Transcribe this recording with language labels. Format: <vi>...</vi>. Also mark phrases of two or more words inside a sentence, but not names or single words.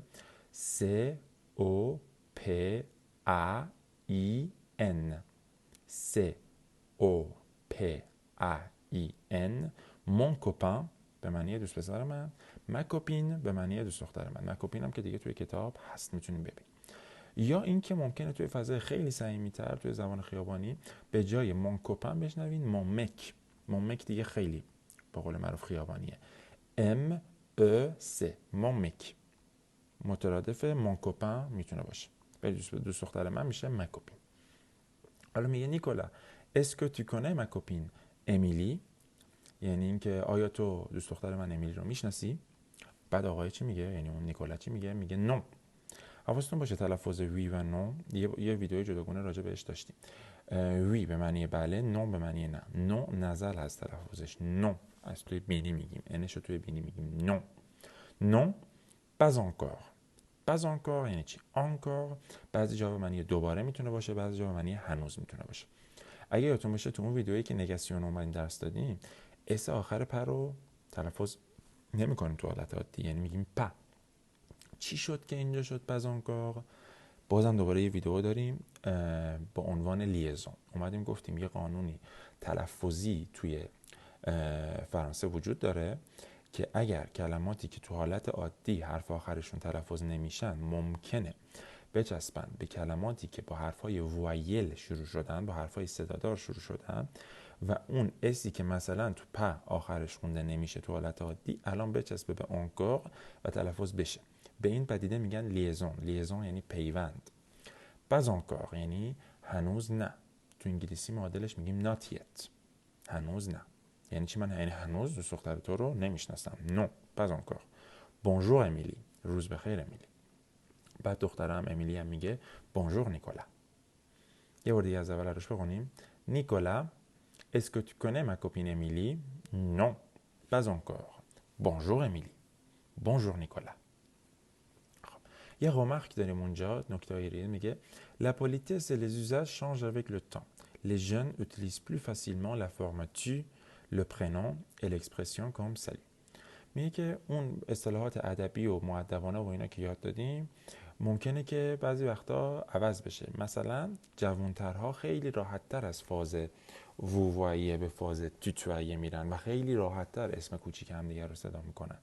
<fr>c o p a i n. c o p a i n. mon copain</fr> <fa>به معنی دوست پسر من،</fa> <fr>ma copine</fr> <fa>به معنی دوست دختر من.</fa> <fr>ma copine</fr> <fa>هم که دیگه توی کتاب هست، میتونیم ببینیم. یا این که ممکنه توی فضای خیلی صمیمی‌تر توی زبان خیابانی به جای</fa> <fr>mon copain</fr> <fa>بشنوین</fa> <fr>mon mec. mon mec</fr> <fa>دیگه خیلی به قول معروف خیابانیه.</fa> <fr>m e c mon mec</fr> <fa>مترادف</fa> <fr>mon copain</fr> <fa>میتونه باشه. ولی دوست دختر من میشه</fa> <fr>ma copine.</fr> <fa>حالا میگه نیکولا</fa> <fr>est-ce que tu connais ma copine Émilie؟</fr> <fa>یعنی اینکه آیا تو دوست دختر من امیلی رو میشناسی؟ بعد آقای چی میگه؟ یعنی اون نیکولا چی میگه؟ میگه نو. حواستون باشه تلفظ وی و نو یه ویدیوی جداگونه راجع بهش داشتیم. وی به معنی بله، نو به معنی نه. نو نزل هست تلفظش. نو از توی بینی میگیم، انش رو توی بینی میگیم نو.</fa> <fr>non pas encore. pas encore</fr> <fa>یعنی چی؟ encore بعضی جا به معنی دوباره میتونه باشه، بعضی جا به معنی هنوز میتونه باشه. اگه یادتون باشه تو اون ویدیویی که نگاسیون اومدیم درس دادیم، اس آخر پر رو تلفظ نمی کنیم تو حالت عادی، یعنی میگیم pas. چی شد که اینجا شد</fa> <fr>pas encore؟</fr> <fa>بازم دوباره یه ویدیو داریم با عنوان لیزون. اومدیم گفتیم یه قانونی تلفظی توی فرانسه وجود داره که اگر کلماتی که تو حالت عادی حرف آخرشون تلفظ نمیشن ممکنه بچسبن به کلماتی که با حرفای وایل شروع شدن، با حرفای صدادار شروع شدن و اون اسی که مثلا تو په آخرش خونده نمیشه تو حالت عادی الان بچسبه به انکور و تلفظ بشه. به این پدیده میگن لیزون. لیزون یعنی پیوند.</fa> <fr>pas encore</fr> <fa>یعنی هنوز نه. تو انگلیسی معادلش میگیم</fa> <en>not yet.</en> <fa>هنوز نه. یعنی چی؟ من یعنی هنوز دوست دختر تو رو نمیشناسم.</fa> <fr>non pas encore. bonjour امیلی.</fr> <fa>روز بخیر</fa> <fr>امیلی.</fr> <fa>بعد دخترم امیلی هم میگه bonjour نیکولا. یه بار دیگه از اول روش بخونیم.</fa> <fr>نیکولا est-ce que tu connais ma copine Émilie? non pas encore. bonjour امیلی.</fr> <fa>bonjour نیکولا. یه remarque داریم اونجا، نکته هایی میگه</fa> <fr>la politesse et les usages changent avec le temps. Les jeunes utilisent plus facilement la forme tu, le prénom et l'expression comme salut.</fr> <fa>میگه که اون اصطلاحات ادبی و مؤدبانه و اینا که یاد دادیم ممکنه که بعضی وقتا عوض بشه. مثلا جوانترها خیلی راحت‌تر از فاز ووواییه به فاز توتواییه میرن و خیلی راحت‌تر اسم کوچیک هم دیگر رو صدا میکنن.</fa>